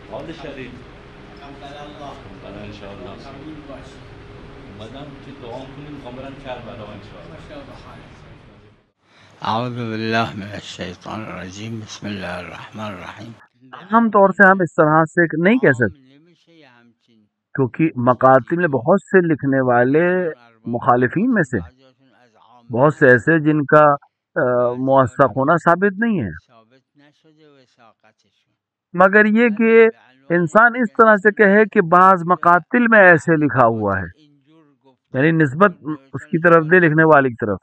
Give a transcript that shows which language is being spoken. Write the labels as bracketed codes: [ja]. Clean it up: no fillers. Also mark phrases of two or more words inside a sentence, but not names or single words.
[fa] شریف برای انشاءالله اومدم که دعا کنیم میخوام برم کربلا انشاءالله. [ar] اعوذ باللہ من الشیطان الرجیم بسم اللہ الرحمن الرحیم۔ [ur] عام طور سے ہم اس طرح سے نہیں کہہ سکتے، کیونکہ مقاتل میں بہت سے لکھنے والے مخالفین میں سے بہت سے ایسے جن کا موثق ہونا ثابت نہیں ہے، مگر یہ کہ انسان اس طرح سے کہے کہ بعض مقاتل میں ایسے لکھا ہوا ہے، یعنی نسبت اس کی طرف دے لکھنے والے کی طرف۔